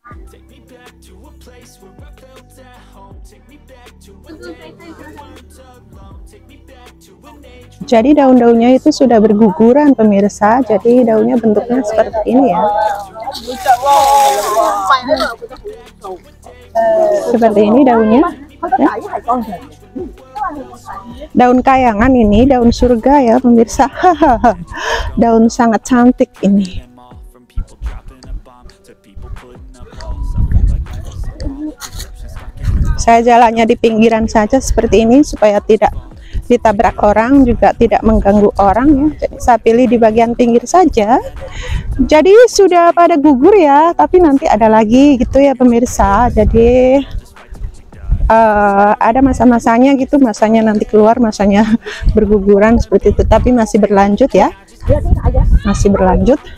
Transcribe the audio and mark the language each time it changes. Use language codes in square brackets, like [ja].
[en] Take me back to a place where I felt at home. Take me back to a day when we weren't alone. Take me back to an age. [id] Jadi daun-daunnya itu sudah berguguran pemirsa. Jadi daunnya bentuknya seperti ini ya. Seperti ini daunnya ya. Daun kayangan ini, daun surga ya pemirsa. Daun sangat cantik ini. [en] From people dropping a bomb to people putting up walls. I feel like life is a long perception stuck in. [id] Saya jalannya di pinggiran saja seperti ini supaya tidak ditabrak orang, juga tidak mengganggu orang ya. Jadi saya pilih di bagian pinggir saja. Jadi sudah pada gugur ya, tapi nanti ada lagi gitu ya pemirsa. Jadi ada masa-masanya gitu, masanya nanti keluar, masanya berguguran seperti itu, tapi masih berlanjut ya, masih berlanjut.